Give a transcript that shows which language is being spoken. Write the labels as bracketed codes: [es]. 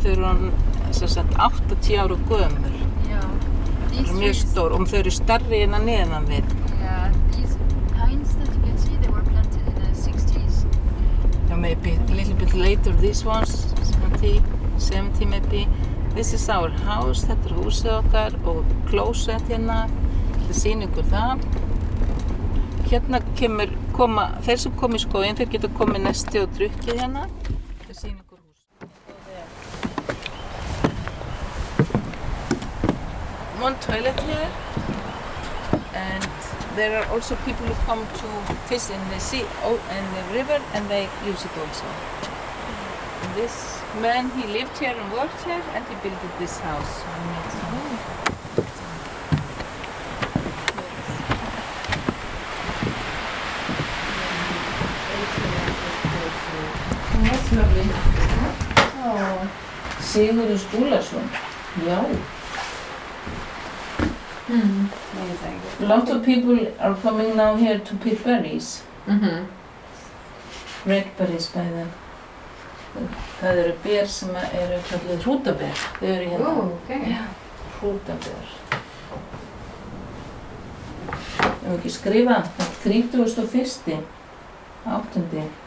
[is] Þau eru sem sagt 80 ára gömul. Þau eru mjög stór og þau eru stærri en að neðan við. [en] Yeah, these pines that you can see, they were planted in the 60s. Yeah, maybe a little bit later, these ones, 70 maybe. This is our house, [is] þetta er húsið okkar og closet hérna. Þetta sýnir ykkur það. Hérna koma, þeir sem koma í skóginn, þeir geta komið nesti og drukkið hérna. Þetta sýnir ykkur hús. [en] One toilet here, and there are also people who come to fish in the sea, in the river, and they use it also. And this man, he lived here and worked here, and he built this house. That's lovely. Oh, Sigurður Skúlason. Já. Amazing. A lot of people are coming now here to pick berries. Red berries by them. [is] Það eru ber sem eru kallið hrútaber. Þau eru hérna. [en] Oh, okay. [is] Já, hrútaber. Ég hef ekki skrifað. 31. 8.